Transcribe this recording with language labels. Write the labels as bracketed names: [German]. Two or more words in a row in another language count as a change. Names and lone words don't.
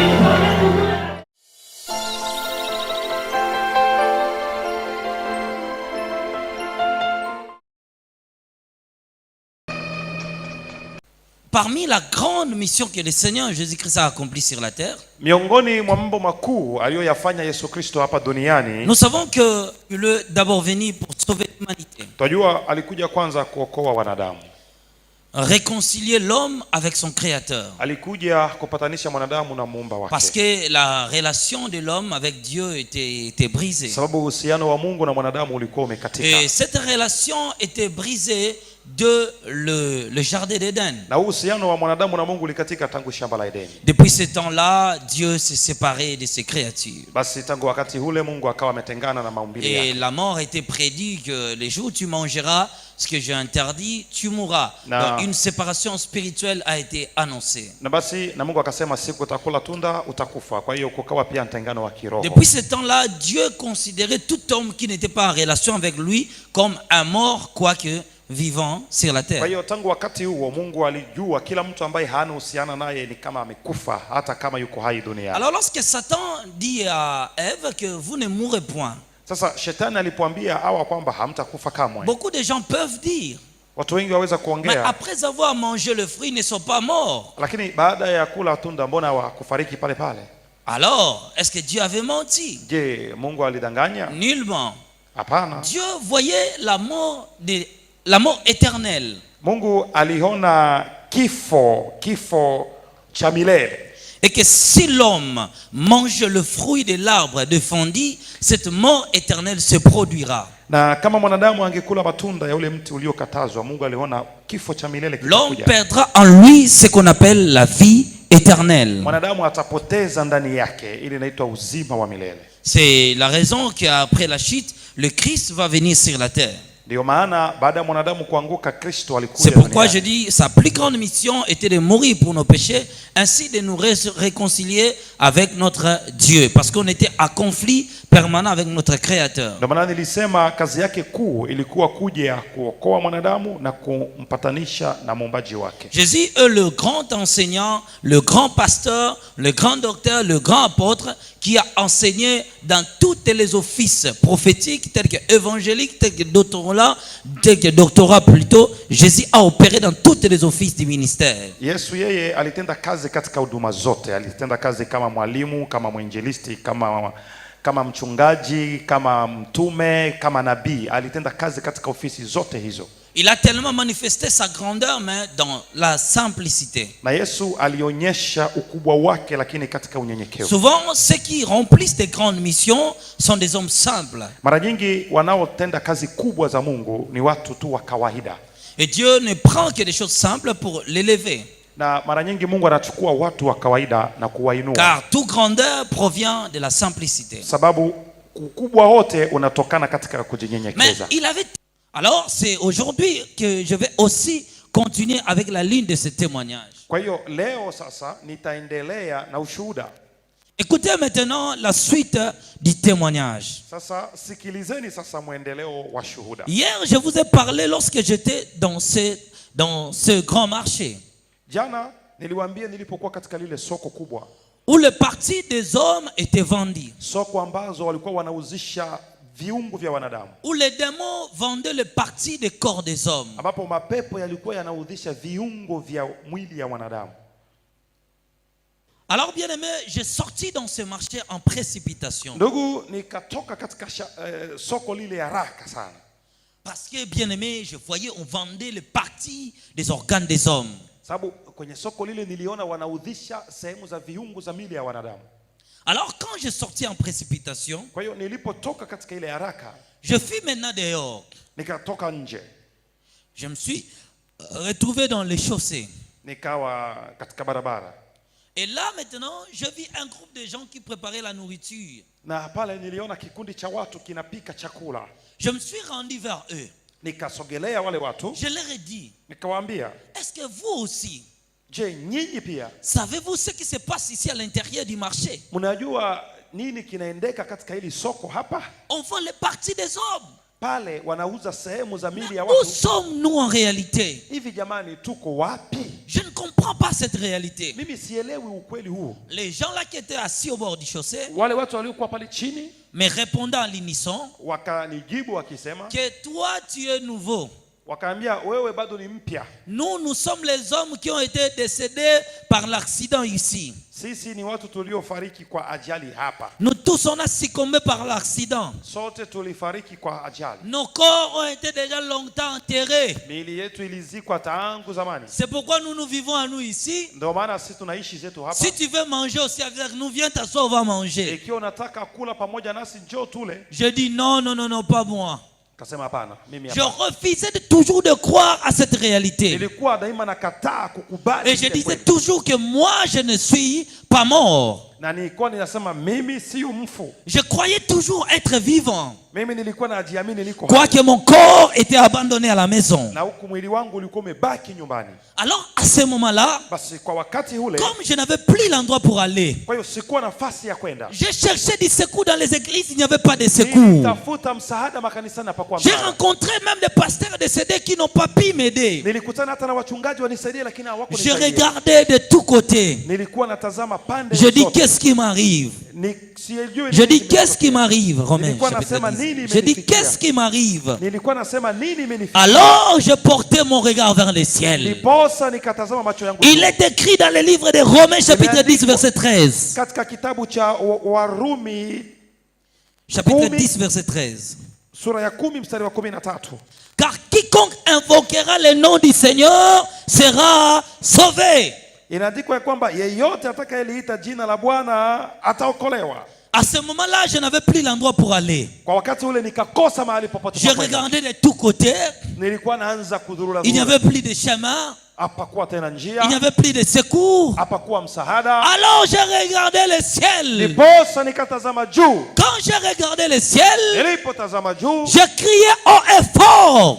[French] Il fallait vous connaître. Parmi la grande mission que le Seigneur Jésus-Christ a accomplie sur la terre, [Swahili] miongoni mwa mambo makuu aliyoyafanya Yesu Kristo hapa duniani, [French] nous savons que il est d'abord venu pour sauver l'humanité. [Swahili] Tunajua alikuja kwanza kuokoa wanadamu. [French] Réconcilier l'homme avec son créateur. [Swahili] Alikuja kupatanisha mwanadamu na muumba wake. [French] Parce que la relation de l'homme avec Dieu était brisée. [Swahili] Sababu uhusiano wa Mungu na mwanadamu ulikuwa umekatika. [French] Et cette relation était brisée de le jardin d'Éden. [Swahili] Na uhusiano wa mwanadamu na Mungu ulikatika tangu shamba la Edeni. [French] Depuis ce temps-là, Dieu s'est séparé de ses créatures. [Swahili] Basi tangu wakati ule Mungu akawa ametengana na maumbile yake. [French] Et la mort était prédit que les jours où tu mangeras ce que j'ai interdit, tu mourras. Donc une séparation spirituelle a été annoncée. [Swahili] Na basi na Mungu akasema siku utakula tunda utakufa. Kwa hiyo kukawa pia mtengano wa kiroho. [French] Depuis ce temps-là, Dieu considérait tout homme qui n'était pas en relation avec lui comme un mort, quoique vivant sur la terre. [Swahili] Kwa hiyo tangu wakati huo Mungu alijua kila mtu ambaye hana uhusiano naye ni kama amekufa hata kama yuko hai duniani. [French] Alors lorsque Satan dit à Ève que vous ne mourrez point. [Swahili] Sasa shetani alipoambia Hawa kwamba hamtakufa kamwe. [French] Beaucoup de gens peuvent dire. [Swahili] Watu wengi waweza kuongea. [French] Mais après avoir mangé le fruit, ils ne sont pas morts. [Swahili] Lakini baada ya kula tunda mbona hawakufariki pale pale? [French] Alors, est-ce que Dieu avait menti? [Swahili] Je, Mungu alidanganya? [French] Nullement. [Swahili] Hapana. [French] Dieu voyait la mort éternelle. [Swahili] Mungu aliona kifo cha milele. [French] Et que si l'homme mange le fruit de l'arbre défendu, cette mort éternelle se produira. [Swahili] Na kama mwanadamu angekula matunda ya ule mti uliokatazwa, Mungu aliona kifo cha milele kitakuja. [French] L'homme perdra en lui ce qu'on appelle la vie éternelle. [Swahili] Mwanadamu atapoteza ndani yake ile inaitwa uzima wa milele. [French] C'est la raison qu'après la chute, le Christ va venir sur la terre. [Swahili] Ndio maana baada ya mwanadamu kuanguka Kristo alikuja. [French] C'est pourquoi je dis sa plus grande mission était de mourir pour nos péchés, ainsi de nous réconcilier avec notre Dieu, parce qu'on était à conflit permanent avec notre créateur. [Swahili] Ndio maana nilisema kazi yake kuu ilikuwa kuja kuokoa mwanadamu na kumpatanisha na muumbaji wake. [French] Jésus est le grand enseignant, le grand pasteur, le grand docteur, le grand apôtre qui a enseigné dans tous les offices prophétiques tels que évangéliques, tels que doctorat plutôt. Jésus a opéré dans tous les offices du ministère. [Swahili] Yesu yeye alitenda kazi katika huduma zote. Alitenda kazi kama mwalimu, kama mwinjilisti, kama mchungaji, kama mtume, kama nabii. Alitenda kazi katika ofisi zote hizo. [French] Il a tellement manifesté sa grandeur mais dans la simplicité. [Swahili] Na Yesu alionyesha ukubwa wake lakini katika unyenyekevu. [French] Souvent ceux qui remplissent des grandes missions sont des hommes simples. [Swahili] Mara nyingi wanaotenda kazi kubwa za Mungu ni watu tu wa kawaida. [French] Et Dieu ne prend que des choses simples pour l'élever. [Swahili] Na mara nyingi Mungu anachukua watu wa kawaida na kuwainua. [French] Car toute grandeur provient de la simplicité. [Swahili] Sababu ukubwa wote unatokana katika kujinyenyekeza. [French] Mais il avait. Alors c'est aujourd'hui que je vais aussi continuer avec la ligne de ce témoignage. [Swahili] Kwa hiyo leo sasa nitaendelea na ushuhuda. [French] Écoutez maintenant la suite du témoignage. [Swahili] Sasa sikilizeni sasa muendeleo wa shuhuda. [French] Hier je vous ai parlé lorsque j'étais dans ce grand marché. [Swahili] Jana niliwaambia nilipokuwa katika lile soko kubwa. [French] Où le parti des hommes était vendu. [Swahili] Soko ambazo walikuwa wanauzisha viungo vya wanadamu. [French] Où les démons vendaient le parti des corps des hommes. [Swahili] Ambapo mapepo yalikuwa yanauzisha viungo vya mwili ya wanadamu. [French] Alors bien aimé, j'ai sorti dans ce marché en précipitation. [Swahili] Ndugu, nikatoka katika soko lile haraka sana. [French] Parce que bien aimé, je voyais on vendait le parti des organes des hommes. [Swahili] Sababu kwenye soko lile niliona wanaudhisha sehemu za viungo za miili ya wanadamu. [French] Alors quand j'ai sorti en précipitation, [Swahili] kwa hiyo nilipotoka katika ile haraka, [French] je fus maintenant dehors. [Swahili] Nikatoka nje. [French] Je me suis retrouvé dans les chaussées. [Swahili] Nikawa katika barabara. [French] Et là maintenant, je vis un groupe de gens qui préparaient la nourriture. [Swahili] Na pale niliona kikundi cha watu kinapika chakula. [French] Je me suis rendu vers eux. [Swahili] Nikasogelea wale watu. [French] Je leur ai dit, [Swahili] nikawaambia, [French] est-ce que vous aussi, [Swahili] je nyinyi pia [French] savez-vous ce qui se passe ici à l'intérieur du marché? [Swahili] Mnajua nini kinaendeka katika hili soko hapa? [French] On vend les parties des hommes. [Swahili] Pale wanauza sehemu za mili ya [French] Où [Swahili] watu. [French] sommes-nous en réalité? [Swahili] Hivi jamani, tuko wapi? [French] Je ne comprends pas cette réalité. [Swahili] Mimi sielewi ukweli huu. [French] Les gens là qui étaient assis au bord du chaussée, [Swahili] Wale watu waliokuwa pale chini [French] mais répondant à l'unisson, [Swahili] wakanijibu wakisema, [French] que toi tu es nouveau. [Swahili] wakaambia wewe bado ni mpya. [French] Nous sommes les hommes qui ont été décédés par l'accident ici. [Swahili] Sisi ni watu tuliofariki kwa ajali hapa. [French] Nous tous on a succombé par l'accident. [Swahili] Sote tulifariki kwa ajali. [French] Nos corps ont été déjà longtemps enterrés. [Swahili] Miili yetu ilizikwa tangu zamani. [French] C'est pourquoi nous vivons à nous ici. [Swahili] Ndio maana sisi tunaishi zetu hapa. [French] Si tu veux manger aussi avec nous, viens t'asseoir, on va manger. [Swahili] Ikiwa unataka kula pamoja nasi njoo tule. [French] Je dis non, pas moi. [Swahili] Kasema hapana, mimi [French] Je [Swahili] hapana. [French] refusais de toujours de croire à cette réalité. [Swahili] Nilikuwa daima nakataa kukubali. [French] Et je disais toujours que moi je ne suis pas mort. [Swahili] Na nilikuwa ninasema mimi si mfu. [French] Je croyais toujours être vivant. [Swahili] Mimi nilikuwa najiamini niko. [French] Quoique mon corps était abandonné à la maison. [Swahili] Na huku mwili wangu ulikuwa umebaki nyumbani. [French] Alors à ce moment-là, [Swahili] Basi kwa wakati ule, [French] comme je n'avais plus l'endroit pour aller, [Swahili] kwa hiyo sikuwa nafasi ya kwenda. [French] je cherchais du secours dans les églises, il n'y avait pas de secours. [Swahili] Nilitafuta msaada makanisani hapakuwa [French] J'ai [Swahili] msaada. [French] rencontré même des pasteurs décédés qui n'ont pas pu m'aider. [Swahili] Nilikutana hata na wachungaji wanisaidie lakini [French] Je [Swahili] hawakunisaidia. [French] regardais de tous côtés. [Swahili] Nilikuwa natazama pande [French] Je dis [Swahili] zote. [French] qu'est-ce qui m'arrive? [Swahili] Sijui [French] Je [Swahili] nini [French] dis qu'est-ce qui [Swahili] kimetokea. [French] m'arrive, Romains [Swahili] Nilikuwa [French] chapitre [Swahili] nasema [French] 10. [Swahili] nini [French] Je dis [Swahili] imenifikia. [French] qu'est-ce qui m'arrive? [Swahili] Nilikuwa nasema nini imenifikia. [French] Alors je portais mon regard vers le ciel. [Swahili] Niposa nikatazama macho yangu. [French] Il est écrit dans le livre de Romains chapitre 10 verset 13. [Swahili] Katika kitabu cha Warumi [French] Chapitre 10, 10 verset 13. [Swahili] sura ya 10 mstari wa 13. [French] Car quiconque invoquera le nom du Seigneur sera sauvé. [Swahili] Inaandikwa ya kwamba yeyote atakayeliita jina la Bwana ataokolewa. [French] À ce moment-là, je n'avais plus l'endroit pour aller. [Swahili] Kwa wakati ule nikakosa mahali popote [French] Je [Swahili] pa kwenda. [French] regardais de tous côtés. [Swahili] Nilikuwa naanza kudhurura. [French] Il n'y avait plus de chemin. [Swahili] Hapakuwa tena njia. [French] Il n'y avait plus de secours. [Swahili] Hapakuwa msaada. [French] Alors je regardais le ciel. [Swahili] Niposa nikatazama juu. [French] Quand je regardais le ciel, [Swahili] Nilipotazama juu, [French] je criais haut et fort,